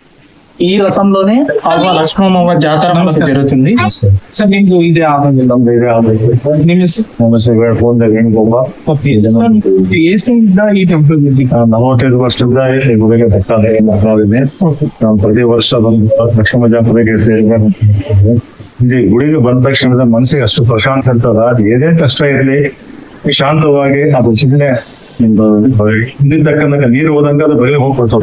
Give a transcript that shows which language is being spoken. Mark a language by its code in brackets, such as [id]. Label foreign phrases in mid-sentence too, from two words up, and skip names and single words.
[te] ఈ రథంలోనే లక్ష్మమ్మ జాతర జరుగుతుంది. సార్ మీకు ఇదే ఈ టెంపుల్ [kn] 45 ವರ್ಷದಿಂದ ಗುಡಿಗೆ ಬರ್ತಾರೆ. ಪ್ರತಿ ವರ್ಷ ಲಕ್ಷ್ಮಮ್ಮ ಜಾತ್ರೆಗೆ ಇಲ್ಲಿ ಗುಡಿಗೆ ಬಂದ ತಕ್ಷಣದ ಮನಸ್ಸಿಗೆ ಅಷ್ಟು ಪ್ರಶಾಂತ ಇರ್ತದ. ಏನೇ ಕಷ್ಟ ಇರಲಿ ಶಾಂತವಾಗಿ ಅದು ಸುಮ್ಮನೆ ಹಿಂದಿದ್ದಕ್ಕಂದಾಗ ನೀರು ಹೋದಂಗ ಅದು ಬರೀ ಹೋಗ್ಕೊಳ್ತದೆ.